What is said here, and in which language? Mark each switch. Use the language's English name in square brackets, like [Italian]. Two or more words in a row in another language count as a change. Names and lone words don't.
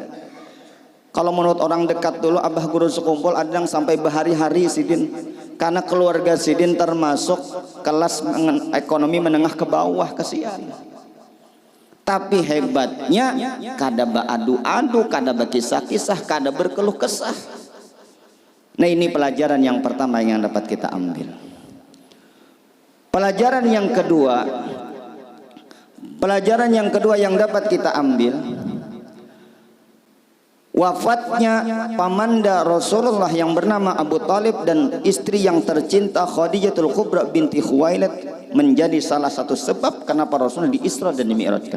[Indonesian] Kalau menurut orang dekat dulu Abah Guru sekumpul ada yang sampai berhari-hari sidin. Karena keluarga sidin termasuk kelas ekonomi menengah ke bawah, kesian. [Banjar] Tapi hebatnya kada beradu-adu, kada berkisah-kisah, kada berkeluh kesah. [Indonesian] Nah ini pelajaran yang pertama yang dapat kita ambil. Pelajaran yang kedua yang dapat kita ambil, wafatnya pamanda Rasulullah yang bernama Abu Talib dan istri yang tercinta Khadijatul Kubra binti Khuwailid menjadi salah satu sebab kenapa Rasulullah diisra dan dimi'rajkan.